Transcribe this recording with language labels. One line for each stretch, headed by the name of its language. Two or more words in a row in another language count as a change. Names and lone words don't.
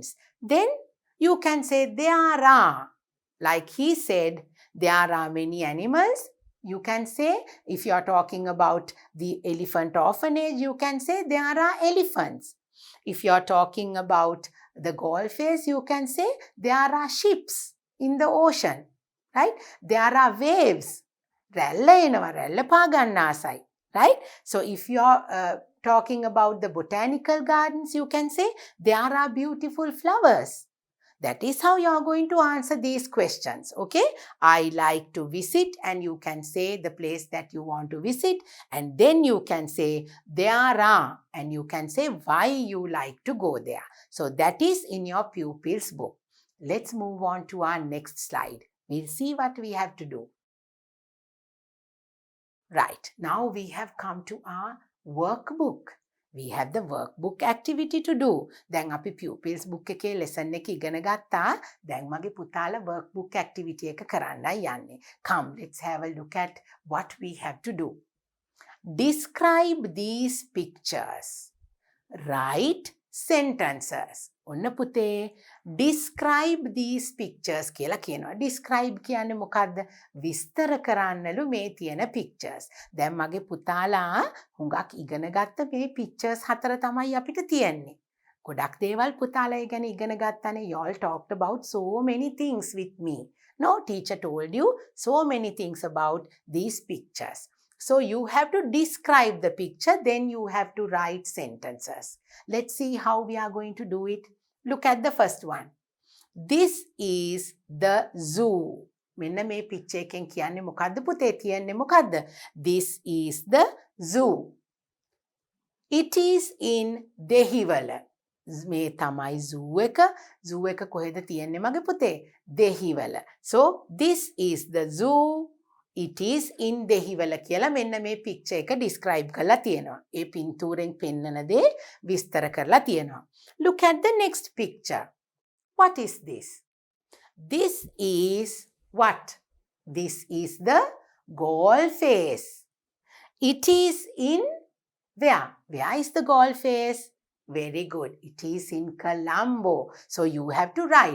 English: Then you can say, there are. Like he said, there are many animals. You can say, if you are talking about the Elephant Orphanage, you can say, there are elephants. If you are talking about the Galle Face, you can say, there are ships in the ocean. Right? There are waves.
Sinhala: රැල්ල එනවා. රැල්ල පා ගන්න ආසයි.
English: Right? So if you are talking about the botanical gardens, you can say, there are beautiful flowers. That is how you are going to answer these questions. Okay? I like to visit, and you can say the place that you want to visit, and then you can say there are, and you can say why you like to go there. So that is in your pupils book. Let's move on to our next slide. We'll see what we have to do. Right. Now we have come to our workbook. We have the workbook activity to do.
Sinhala: දැන් අපි
English: pupils book
Sinhala: එකේ lesson එක ඉගෙන ගත්තා. දැන් මගේ පුතාලා
English: workbook activity
Sinhala: එක කරන්නයි යන්නේ.
English: Come, let's have a look at what we have to do. Describe these pictures. Write sentences.
Sinhala: ඔන්න පුතේ,
English: describe these pictures
Sinhala: කියලා කියනවා. Describe කියන්නේ මොකද්ද? විස්තර කරන්නලු මේ තියෙන pictures. දැන් මගේ පුතාලා හුඟක් ඉගෙන ගත්ත මේ pictures 4 තමයි අපිට තියෙන්නේ. ගොඩක් දේවල් පුතාලා ඒ ගැන ඉගෙන ගත්තානේ.
English: You all talked about so many things with me. No, teacher told you so many things about these pictures. So you have to describe the picture, then you have to write sentences. Let's see how we are going to do it. Look at the first one. This is the zoo.
Sinhala: මෙන්න මේ picture එකෙන් කියන්නේ මොකද්ද පුතේ? තියන්නේ මොකද්ද?
English: This is the zoo. It is in Dehiwala.
Sinhala: මේ තමයි zoo එක. zoo එක කොහෙද තියන්නේ මගේ පුතේ?
English: Dehiwala. So this is the zoo. It is in Dehiwala
Sinhala: කියලා මෙන්න මේ picture එක describe කරලා තියෙනවා. ඒ පින්තූරෙන් පෙන්නන දේ විස්තර කරලා තියෙනවා.
English: Look at the next picture. What is this? This is what? This is the Galle Face. It is in where? Where is the Galle Face? Very good. It is in Colombo. So you have to write.